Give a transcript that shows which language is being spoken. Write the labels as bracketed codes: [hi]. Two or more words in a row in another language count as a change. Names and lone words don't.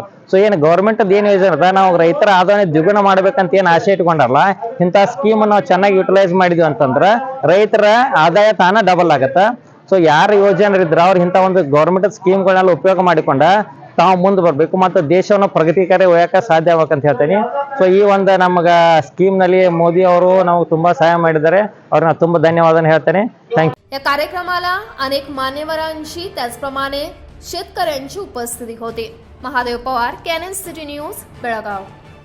[kn] ಸೊ ಏನು ಗೌರ್ಮೆಂಟ್ ಏನು ಯೋಜನೆ ಅದ, ನಾವು ರೈತರ ಆದಾಯ ದ್ವಿಗುಣ ಮಾಡ್ಬೇಕಂತ ಏನು ಆಸೆ ಇಟ್ಕೊಂಡಲ್ಲ, ಇಂಥ ಸ್ಕೀಮ್ ನಾವು ಚೆನ್ನಾಗಿ ಯುಟಿಲೈಸ್ ಮಾಡಿದ್ವಿ ಅಂತಂದ್ರೆ ರೈತರ ಆದಾಯ ತಾನ ಡಬಲ್ ಆಗತ್ತೆ। ಸೊ ಯಾರು ಯೋಜನೆ ಇದ್ರೆ ಅವ್ರು ಇಂಥ ಒಂದು ಗೌರ್ಮೆಂಟ್ ಸ್ಕೀಮ್ಗಳನ್ನೆಲ್ಲ ಉಪಯೋಗ ಮಾಡಿಕೊಂಡ ತಾವು ಮುಂದೆ ಬರಬೇಕು ಮತ್ತು ದೇಶವನ್ನು ಪ್ರಗತಿಕಾರಿ ಹೋಗಕ್ಕೆ ಸಾಧ್ಯ ಆಗ್ಬೇಕಂತ ಹೇಳ್ತೀನಿ। ಸೊ ಈ ಒಂದು ನಮಗೆ ಸ್ಕೀಮ್ನಲ್ಲಿ ಮೋದಿ ಅವರು ನಾವು ತುಂಬಾ ಸಹಾಯ ಮಾಡಿದ್ದಾರೆ, ಅವ್ರನ್ನ ತುಂಬಾ ಧನ್ಯವಾದ ಹೇಳ್ತೇನೆ। [en] thank you. [mr] या कार्यक्रमाला अनेक मान्यवरांची त्याचप्रमाणे शेतकऱ्यांची उपस्थिती होती। महादेव पवार, कॅनन सिटी न्यूज, बेळगाव।